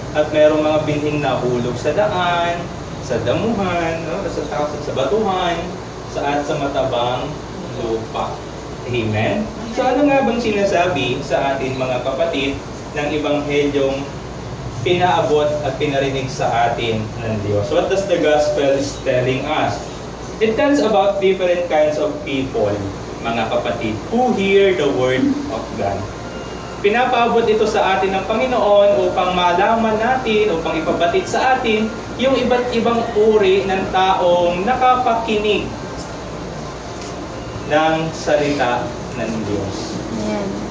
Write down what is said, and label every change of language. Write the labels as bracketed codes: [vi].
[tl] At merong mga binhing nahulog sa daan, sa damuhan, no? Sa batuhan, at sa matabang lupa. Amen? So ano nga bang sinasabi sa atin mga kapatid ng ebanghelyong pinaabot at pinarinig sa atin ng Diyos? [en] What does the gospel is telling us? It tells about different kinds of people, [tl] mga kapatid, [en] who hear the word of God. [tl] Pinapaabot ito sa atin ng Panginoon upang malaman natin, upang ipabatid sa atin yung iba't ibang uri ng taong nakapakinig ng salita ng Diyos. Amen.